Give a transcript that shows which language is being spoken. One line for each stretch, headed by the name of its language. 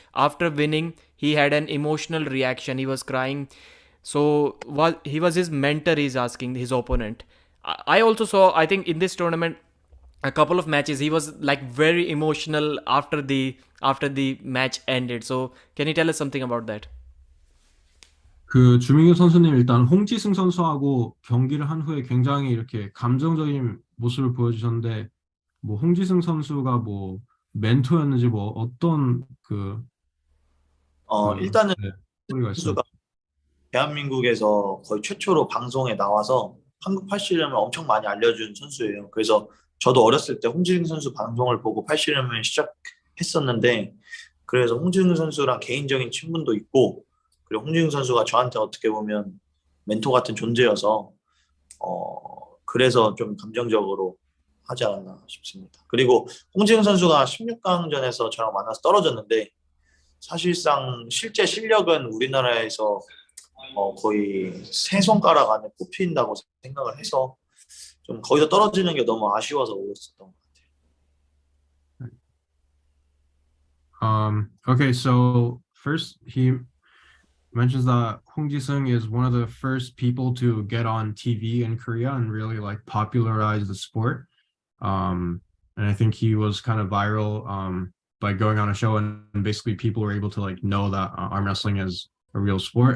English: After winning, he had an emotional reaction. He was crying. So he was his mentor. He's asking his opponent. I also saw. I think in this tournament, a couple of matches, he was like very emotional after the match ended. So can you tell us something about that?
Korean: 그 주민규 선수님 일단 홍지승 선수하고 경기를 한 후에 굉장히 이렇게 감정적인 모습을 보여주셨는데 뭐 홍지승 선수가 뭐 멘토였는지 뭐 어떤 일단은 네, 소리가 있어요. 선수가 대한민국에서 거의 최초로 방송에 나와서 한국 팔씨름을 엄청 많이 알려준 선수예요. 그래서 저도 어렸을 때 홍진경 선수 방송을 보고 팔씨름을 시작했었는데 그래서 홍진경 선수랑 개인적인 친분도 있고 그리고 홍진경 선수가 저한테 어떻게 보면 멘토 같은 존재여서 그래서 좀 감정적으로 하지 않았나 싶습니다. 그리고 홍진경 선수가 16강전에서 저랑 만나서 떨어졌는데 사실상 실제 실력은 우리나라에서 거의 세 손가락 안에 꼽힌다고 생각을 해서 좀 거기서 떨어지는 게 너무 아쉬워서 울었었던 것 같아요.
English: Okay, so first he mentions that Hong Ji-sung is one of the first people to get on TV in Korea and really like popularize the sport. And I think he was kind of viral by going on a show, and basically people were able to like know that arm wrestling is a real sport.